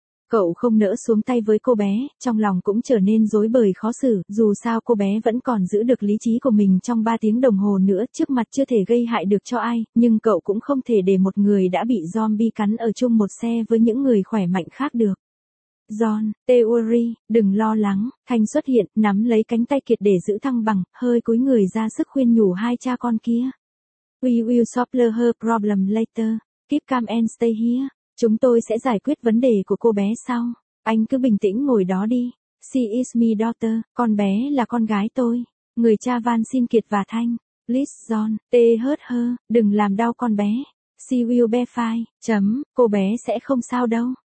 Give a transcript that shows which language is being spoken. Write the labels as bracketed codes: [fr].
[vi] Cậu không nỡ xuống tay với cô bé, trong lòng cũng trở nên rối bời khó xử, dù sao cô bé vẫn còn giữ được lý trí của mình trong 3 tiếng đồng hồ nữa, trước mặt chưa thể gây hại được cho ai, nhưng cậu cũng không thể để một người đã bị zombie cắn ở chung một xe với những người khỏe mạnh khác được. John, Theory, đừng lo lắng, Thanh xuất hiện, nắm lấy cánh tay Kiệt để giữ thăng bằng, hơi cúi người ra sức khuyên nhủ hai cha con kia. [en] We will solve her problem later, keep calm and stay here. [vi] Chúng tôi sẽ giải quyết vấn đề của cô bé sau. Anh cứ bình tĩnh ngồi đó đi. [en] She is my daughter, [vi] con bé là con gái tôi. Người cha van xin Kiệt và Thanh. Please John, tê hớt hơ, đừng làm đau con bé. [en] She will be fine, [vi] chấm, cô bé sẽ không sao đâu.